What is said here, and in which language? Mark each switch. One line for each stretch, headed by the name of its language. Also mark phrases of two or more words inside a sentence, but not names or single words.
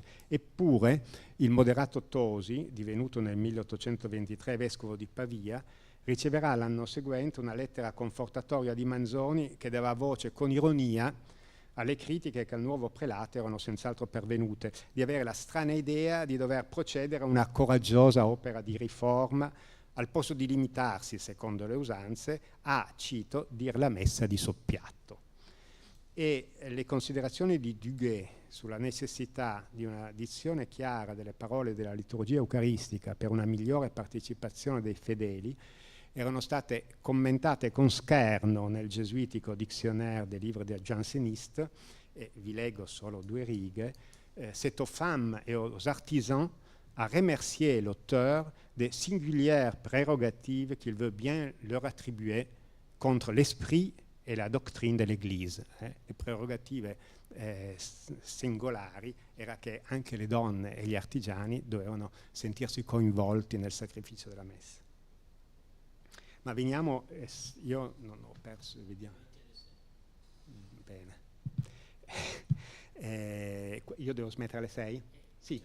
Italian: Eppure il moderato Tosi, divenuto nel 1823 vescovo di Pavia, riceverà l'anno seguente una lettera confortatoria di Manzoni che dava voce con ironia alle critiche che al nuovo prelato erano senz'altro pervenute, di avere la strana idea di dover procedere a una coraggiosa opera di riforma al posto di limitarsi, secondo le usanze, a, cito, dir la messa di soppiatto. E le considerazioni di Duguay sulla necessità di una dizione chiara delle parole della liturgia eucaristica per una migliore partecipazione dei fedeli erano state commentate con scherno nel gesuitico Dictionnaire des livres des jansénistes, e vi leggo solo 2 righe.
French: C'est aux femmes et aux artisans à remercier l'auteur des singulières prérogatives qu'il veut bien leur attribuer contre l'esprit e la doctrine dell'Église.
Italian: Le prerogative singolari era che anche le donne e gli artigiani dovevano sentirsi coinvolti nel sacrificio della messa. Ma veniamo, io non ho perso, vediamo. Bene. Io devo smettere alle 6? Sì.